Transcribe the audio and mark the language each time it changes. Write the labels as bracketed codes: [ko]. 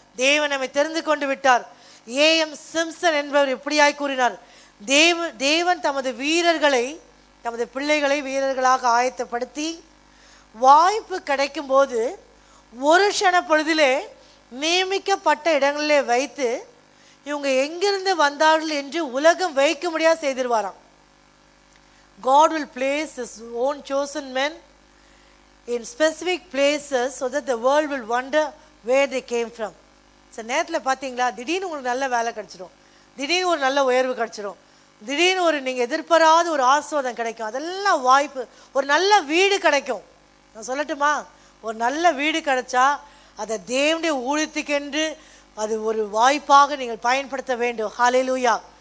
[ta] தேவன் நம்மை தெரிந்து கொண்டு விட்டார். A.M. சிம்சன் என்பவர் இப்படியாய் கூறினார், தேவன் தமது வீரர்களை, தமது பிள்ளைகளை வீரர்களாக ஆயத்தப்படுத்தி வாய்ப்பு கிடைக்கும் போது ஒரு க்ஷண பொழுதிலே நியமிக்கப்பட்ட இடங்களிலே வைத்து இவங்க எங்கிருந்து வந்தார்கள் என்று உலகம் வைக்க முடியாது செய்திருவாராம். [en] God will place his own chosen men in specific places so that the world will wonder where they came from. [ta] நேரத்தில் பார்த்தீங்களா, திடீர்னு உங்களுக்கு நல்ல வேலை கிடச்சிடும், திடீர்னு ஒரு நல்ல உயர்வு கிடச்சிடும், திடீர்னு ஒரு நீங்கள் எதிர்பாராத ஒரு ஆசீர்வாதம் கிடைக்கும். அதெல்லாம் வாய்ப்பு. ஒரு நல்ல வீடு கிடைக்கும். நான் சொல்லட்டுமா, ஒரு நல்ல வீடு கிடைச்சா அதை தேவனுடைய ஊழியத்துக்கென்று அது ஒரு வாய்ப்பாக நீங்கள் பயன்படுத்த வேண்டும். ஹல்லேலூயா.